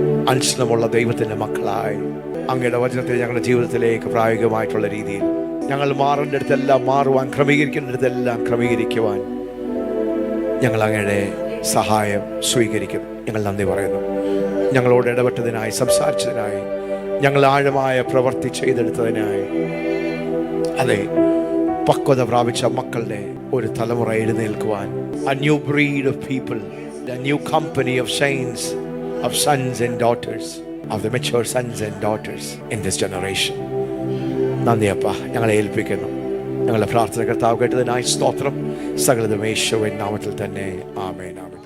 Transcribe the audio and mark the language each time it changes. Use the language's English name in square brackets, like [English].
[Malayalam] അനുസരണമുള്ള ദൈവത്തിൻ്റെ മക്കളായി അങ്ങയുടെ വചനത്തെ ഞങ്ങളുടെ ജീവിതത്തിലേക്ക് പ്രായോഗികമായിട്ടുള്ള രീതിയിൽ ഞങ്ങൾ മാറേണ്ടടുത്തെല്ലാം മാറുവാൻ, ക്രമീകരിക്കേണ്ടടുത്തെല്ലാം ക്രമീകരിക്കുവാൻ ഞങ്ങൾ അങ്ങയുടെ സഹായം സ്വീകരിക്കും. ഞങ്ങൾ നന്ദി പറയുന്നു. ഞങ്ങളോട് ഇടപെട്ടതിനായി, സംസാരിച്ചതിനായി, ഞങ്ങൾ ആഴമായ പ്രവൃത്തി ചെയ്തെടുത്തതിനായി. അതെ, പക്വത പ്രാപിച്ച മക്കളുടെ ഒരു തലമുറ എഴുന്നേൽക്കുവാൻ, [English] a new breed of people, a new company of saints, of sons and daughters, of the mature sons and daughters in this generation. [Malayalam] നന്ദി അപ്പ, ഞങ്ങളെ ഏൽപ്പിക്കുന്നു. ഞങ്ങളുടെ പ്രാർത്ഥന കർത്താവ് കേട്ടതിനായി സ്തോത്രം. സകലതും യേശുവിൻ നാമത്തിൽ തന്നെ. ആമേൻ.